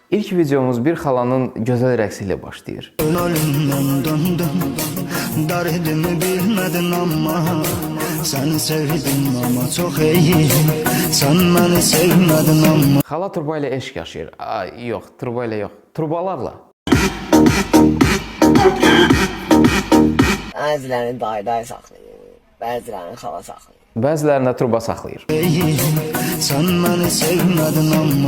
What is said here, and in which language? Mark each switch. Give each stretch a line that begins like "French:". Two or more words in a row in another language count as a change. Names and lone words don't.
Azerbaijani: İlk videomuz bir xalanın gözəl rəqsi ilə başlayır.
Turkish: Ölümden döndüm, derdimi bilmedin ama seni sevdim ama çok iyi. Sen beni sevmedin ama.
Azerbaijani: Xala turba ilə eşq yaşayır. Ay, yox, turba ilə yox. Turbalarla. Bəzilərini dayı saxlayır, bəzilərini xala saxlayır. Bəzilərində turba saxlayır.
Turkish: Sen beni sevmedin ama.